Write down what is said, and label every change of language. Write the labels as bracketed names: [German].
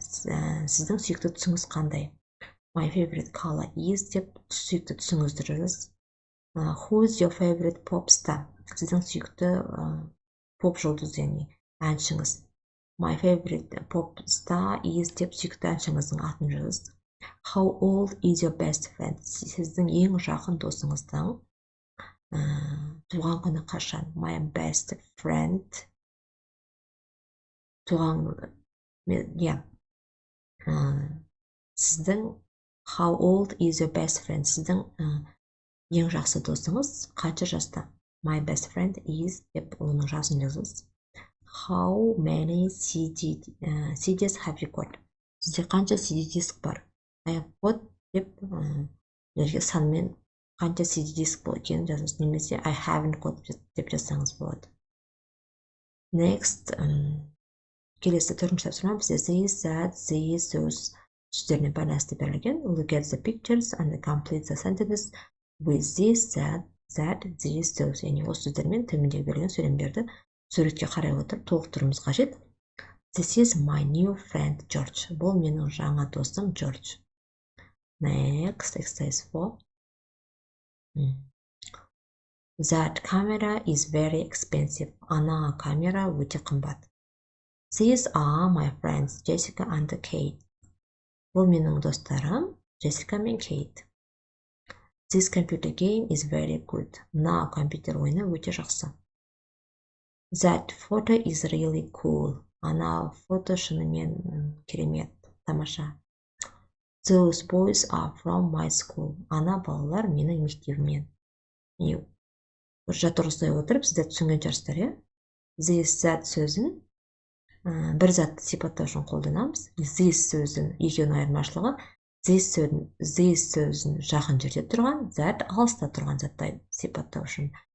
[Kazakh] Сіздің сүйікті түсіңіз қандай? [English] My favorite color is [Kazakh] деп сүйікті түсіңізді жазасыз. [English] Who's your favorite pop star? [Kazakh] Сіздің сүйікті поп жұлдыз, яғни әншіңіз. [English] My favorite pop star is [Kazakh] деп сүйікті әншіңіздің атын жазасыз. [English] How old is your best friend? [Kazakh] Сіздің ең жақын досыңыздың туған күні қашан? [English] My best friend [Kazakh] сіздің [English] how old is your best friend? [Kazakh] Сіздің ең жақсы досыңыз қанша жаста? [English] My best friend is [Kazakh] деп оның жасын жазасыз. [English] How many CDs have you got? [Kazakh] Сізде қанша CD диск бар? [English] I have got [Kazakh] деп жерге санмен қанша CD диск бол екенін жазасыз. Немесе [English] I haven't got [Kazakh] деп жазсаңыз болады. [English] Next, [Kazakh] Келесі төртінші тапсырма бізде this, that, these, those сөздеріне байланысты берілген. [English] Look at the pictures and complete the sentences with this, that, these, those. [Kazakh] Яғни осы сөздермен төмендегі берілген сөйлемдерді суретке қарай отырып толықтыруымыз қажет. [English] This is my new friend George. [Kazakh] Бұл менің жаңа досым George. [English] Next, exercise 4. That camera is very expensive. [Kazakh] Ана камера өте қымбат. [English] These are my friends Jessica and Kate. [Kazakh] Бұл менің достарым Jessica мен Kate. [English] This computer game is very good. [Kazakh] Мына компьютер ойыны өте жақсы. [English] That photo is really cool. [Kazakh] Ана фото шынымен керемет, тамаша. [English] Those boys are from my school. [Kazakh] Ана балалар менің мектебімнен. Бір жаттығыстай отырып, сіздер түсінген шығарсыздар, иә? This, that сөзін бір затты сипаттау үшін қолданамыз. This сөзін екеуінің айырмашылығы, this сөзін жақын жерде тұрған, that алыста тұрған затты сипаттау үшін.